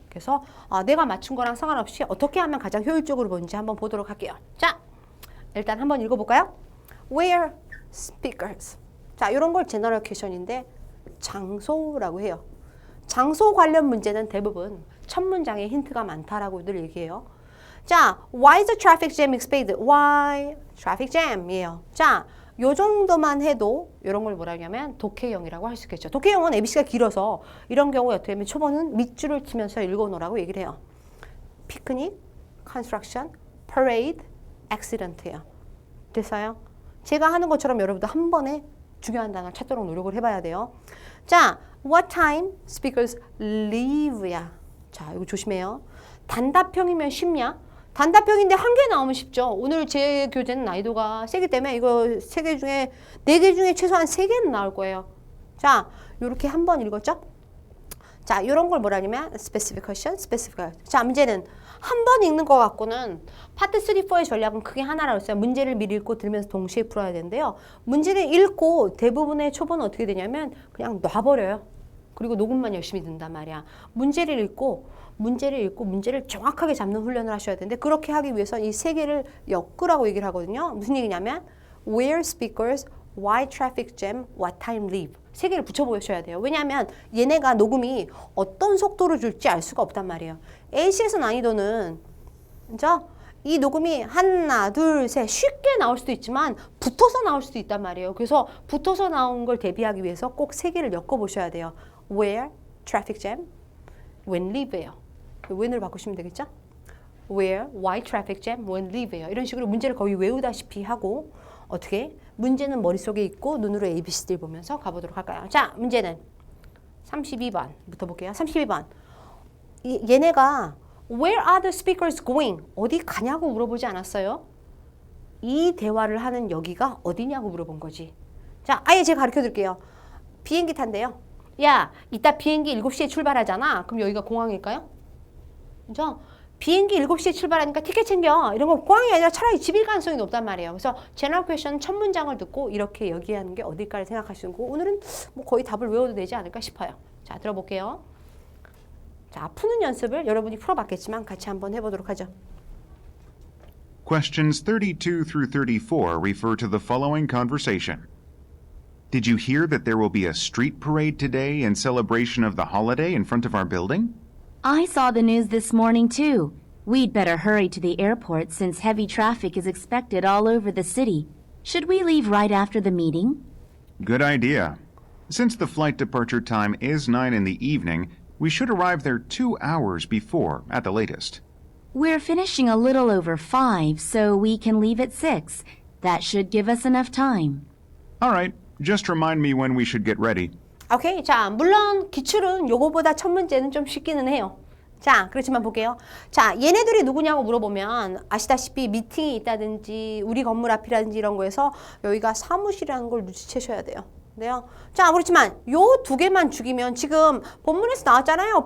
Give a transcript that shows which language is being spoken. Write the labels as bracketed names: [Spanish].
[Korean] 그래서 내가 맞춘 거랑 상관없이 어떻게 하면 가장 효율적으로 보는지 한번 보도록 할게요. 자, 일단 한번 읽어볼까요? [English] Where speakers. [Korean] 자, 이런 걸 제너럴 퀘션인데 장소라고 해요. 장소 관련 문제는 대부분 첫 문장에 힌트가 많다라고 늘 얘기해요. [English] 자, why is the traffic jam expected? Why traffic jam이에요. [Korean] 자, 요 정도만 해도 이런 걸 뭐라 하냐면 독해형이라고 할 수 있겠죠. 독해형은 ABC가 길어서 이런 경우에 어떻게 하면 초보는 밑줄을 치면서 읽어놓으라고 얘기를 해요. [English] 피크닉, construction, parade, accident예요. [Korean] 됐어요? 제가 하는 것처럼 여러분도 한 번에 중요한 단어 찾도록 노력을 해봐야 돼요. 자, [English] what time speakers leave [Korean] 야. 자, 이거 조심해요. 단답형이면 쉽냐? 단답형인데 한 개 나오면 쉽죠. 오늘 제 교재는 난이도가 세기 때문에 이거 3개 중에 4개 중에 최소한 3개는 나올 거예요. 자, 요렇게 한 번 읽었죠? 자, 이런 걸 뭐라냐면 [English] specific question, specific. [Korean] 자, 문제는 한 번 읽는 것 같고는 파트 3, 4의 전략은 크게 하나라고 했어요. 문제를 미리 읽고 들으면서 동시에 풀어야 되는데요. 문제를 읽고 대부분의 초보는 어떻게 되냐면 그냥 놔버려요. 그리고 녹음만 열심히 듣는단 말이야. 문제를 읽고 문제를 정확하게 잡는 훈련을 하셔야 되는데 그렇게 하기 위해서 이 3개를 엮으라고 얘기를 하거든요. [English] 무슨 얘기냐면 where speakers, why traffic jam, what time leave. [Korean] 3개를 붙여보셔야 돼요. 왜냐하면 얘네가 녹음이 어떤 속도로 줄지 알 수가 없단 말이에요. AC에서 난이도는 그죠? 이 녹음이 하나, 둘, 셋 쉽게 나올 수도 있지만 붙어서 나올 수도 있단 말이에요. 그래서 붙어서 나온 걸 대비하기 위해서 꼭 3개를 엮어보셔야 돼요. [English] where, traffic jam, when leave예요. [Korean] when을 바꾸시면 되겠죠? [English] where, why traffic jam, when leave예요. [Korean] 이런 식으로 문제를 거의 외우다시피 하고 어떻게? 문제는 머릿속에 있고 눈으로 ABCD를 보면서 가보도록 할까요? 자, 문제는 32번부터 볼게요. 32번. 얘네가 [English] where are the speakers going? [Korean] 어디 가냐고 물어보지 않았어요? 이 대화를 하는 여기가 어디냐고 물어본 거지. 자, 아예 제가 가르쳐 드릴게요. 비행기 탄대요. 야, 이따 비행기 7시에 출발하잖아. 그럼 여기가 공항일까요? 그죠? 비행기 7시에 출발하니까 티켓 챙겨. 이런 거 공항이 아니라 차라리 집일 가능성이 높단 말이에요. 그래서 제너럴 퀘션 첫 문장을 듣고 이렇게 여기하는 게 어딜까를 생각하시는 거고 오늘은 뭐 거의 답을 외워도 되지 않을까 싶어요. 자, 들어볼게요. 자, 푸는 연습을 여러분이 풀어봤겠지만 같이 한번 해보도록 하죠. [English] Questions 32 through 34 refer to the following conversation. Did you hear that there will be a street parade today in celebration of the holiday in front of our building? I saw the news this morning, too. We'd better hurry to the airport since heavy traffic is expected all over the city. Should we leave right after the meeting? Good idea. Since the flight departure time is 9 in the evening, we should arrive there 2 hours before, at the latest. We're finishing a little over 5, so we can leave at 6. That should give us enough time. All right, just remind me when we should get ready. [Korean] 오케이. 자, 물론 기출은 요거보다 첫 문제는 좀 쉽기는 해요. 자, 그렇지만 볼게요. 자, 얘네들이 누구냐고 물어보면 아시다시피 미팅이 있다든지 우리 건물 앞이라든지 이런 거에서 여기가 사무실이라는 걸 눈치채셔야 돼요. 네요. 자, 그렇지만 요 2개만 죽이면 지금 본문에서 나왔잖아요.